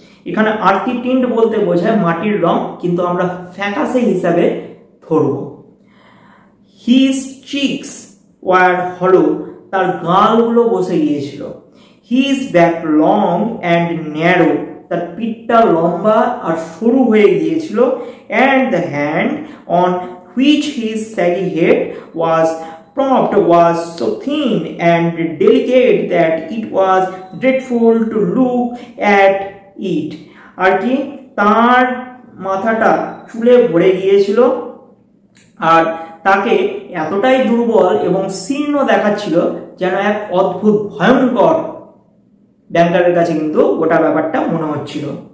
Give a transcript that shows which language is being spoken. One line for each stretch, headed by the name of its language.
Bangla: এখানে আর্থি টিন্ড বলতে বোঝায় মাটির রং, কিন্তু আমরা ফ্যাকাসে হিসাবে ধরব।
English: his cheeks were হলো,
Bangla: তার গালগুলো বসে গিয়েছিল।
English: his back long and narrow,
Bangla: তার পিঠটা লম্বা আর সরু হয়ে গিয়েছিল।
English: And the hand on which his saggy head was propped was so thin and delicate that it was dreadful to look at it.
Bangla: আর কি, তার মাথাটা চুলে ভরে গিয়েছিল আর তাকে এতটাই দুর্বল এবং শীর্ণ দেখাচ্ছিল যেন এক অদ্ভুত ভয়ঙ্কর ব্যাংকারের কাছে কিন্তু গোটা ব্যাপারটা মনে হচ্ছিল।